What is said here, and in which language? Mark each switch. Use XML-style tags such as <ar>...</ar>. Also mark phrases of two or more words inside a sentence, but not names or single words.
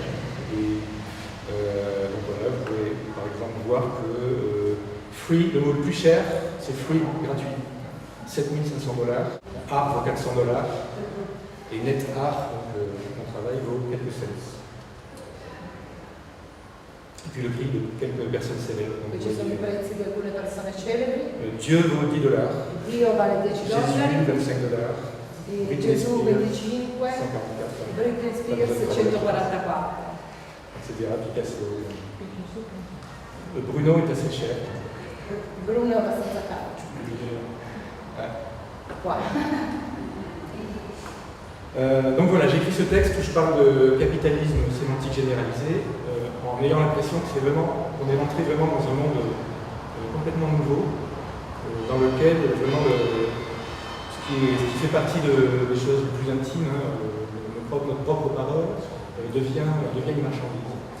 <fr>Et donc voilà, vous pouvez par exemple voir que free, le mot le plus cher, c'est free, gratuit. 7 500 $, art vaut 400 $, et</fr> <en>net art,</en> <fr>donc mon travail, vaut quelques cents. Et puis le prix de quelques personnes célèbres.</fr> <it>E ci sono i prezzi di alcune persone celebri.</it> <fr>Dieu vaut 10 $.</fr> <it>Dio vale 10</it> <fr>Jésus,</fr> <it>dollari.</it> <fr>25 $.</fr> <it>Gesù 25.</it> <fr>144.</fr> <it>Britney Spears 144.</it> <fr>Etc. Picasso. Bruno est assez cher.</fr> <it>Bruno è abbastanza calcio. Qua.</it> <fr>Donc voilà, j'ai écrit ce texte où je parle de capitalisme sémantique généralisé en ayant l'impression que qu'on est rentré vraiment dans un monde complètement nouveau, dans lequel vraiment ce qui fait partie des choses les plus intimes, notre propre parole, devient une marchandise.</fr>